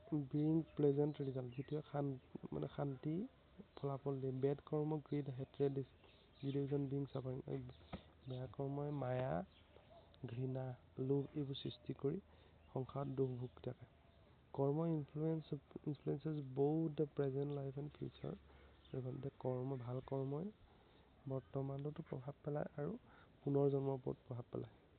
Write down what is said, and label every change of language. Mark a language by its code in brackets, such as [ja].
[en] bring pleasant result, [as] যিটোৱে শান্তি ফলাফল দিয়ে। [en] Bad karma, greed, hatred, delusion, bring suffering. [as] বেয়া কৰ্মই মায়া, ঘৃণা, লোভ এইবোৰ সৃষ্টি কৰি সংসাৰত দুখ ভোগ থাকে। কৰ্ম [en] Influences both the present life and future event। [as] ভাল কৰ্মই বৰ্তমানতো প্ৰভাৱ পেলায় আৰু পুনৰ জন্মৰ ওপৰত প্ৰভাৱ পেলায়।